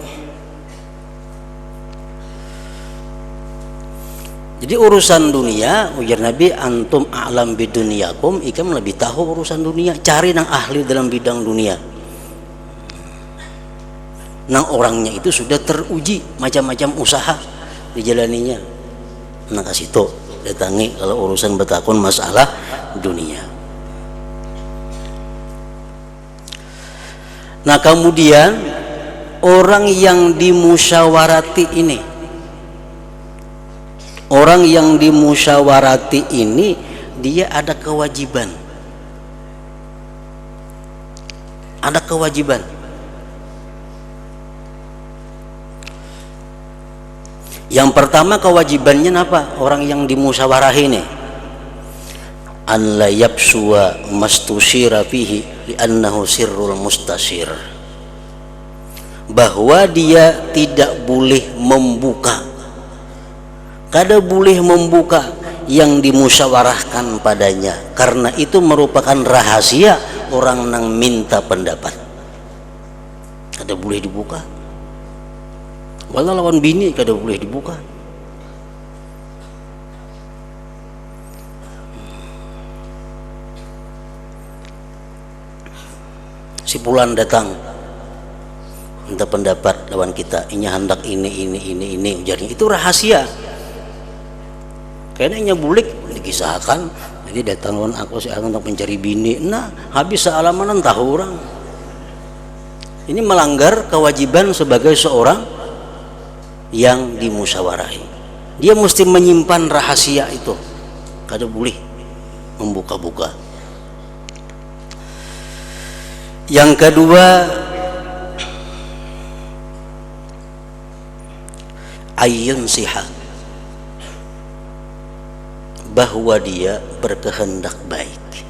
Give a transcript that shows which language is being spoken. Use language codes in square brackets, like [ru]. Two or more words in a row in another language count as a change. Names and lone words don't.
[bjn] Jadi urusan dunia, ujar Nabi, [ar] antum a'lam bidunyakum, [bjn] ikam lebih tahu urusan dunia. Cari nang ahli dalam bidang dunia. Nang orangnya itu sudah teruji, macam-macam usaha dijalaninya. Nah, kasih tuh datangi kalau urusan betakun masalah dunia. [id] Nah, kemudian orang yang dimusyawarati ini, orang yang dimusyawarati ini dia ada kewajiban. Ada kewajiban. Yang pertama kewajibannya apa? Orang yang dimusyawarah ini [ar] an la yabsuwa mastusyira fihi li'annahu sirrul mustashir, [id] bahwa dia tidak boleh membuka, [bjn] kada boleh membuka [id] yang dimusyawarahkan padanya, karena itu merupakan rahasia orang nang minta pendapat. [bjn] Kada boleh dibuka. Walau lawan bini kada boleh dibuka. Si Fulan datang minta pendapat lawan kita, ini hendak ini ujarnya, itu rahasia. Kayaknya bulik dikisahkan, jadi datang lawan aku si untuk mencari bini. Nah, habis sealamanan tahu orang. [id] Ini melanggar kewajiban sebagai seorang yang dimusyawarahi. Dia mesti menyimpan rahasia itu, [bjn] kada boleh membuka-buka. [id] Yang kedua, [ar] ayun siha, [id] bahwa dia berkehendak baik.